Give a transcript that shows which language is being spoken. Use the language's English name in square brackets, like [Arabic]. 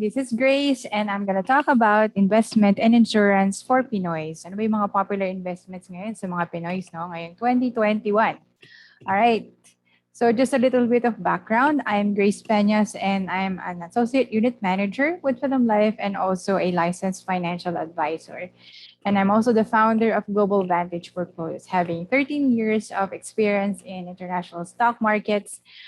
[English] This is Grace, and I'm going to talk about investment and insurance for Pinoys. [Filipino] Ano ba yung mga popular investments ngayon sa mga Pinoys, no? Ngayong 2021. [English] All right. So just a little bit of background. I'm Grace Peñas, and I'm an associate unit manager with Film Life and also a licensed financial advisor. And I'm also the founder of Global Vantage Portfolios, having 13 years of experience in international stock markets.